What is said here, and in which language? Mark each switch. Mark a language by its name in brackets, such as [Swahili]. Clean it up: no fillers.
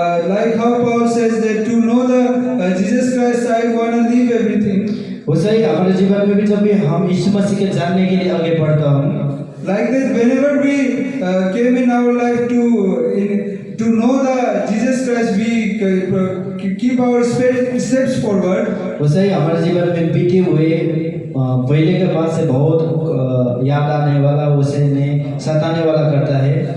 [English] Like how Paul says that to know the Jesus Christ, I want to leave everything. [Hindi] वैसे ही हमारे जीवन में भी जब भी हम यीशु मसीह के जानने के लिए आगे बढ़ता हूँ, [English] Like that, whenever we came in our life to know the Jesus Christ, we keep our steps forward. [Hindi] वैसे ही हमारे जीवन में बीते हुए पहले के बाद से बहुत याद आने वाला, उसे ने सताने वाला करता है।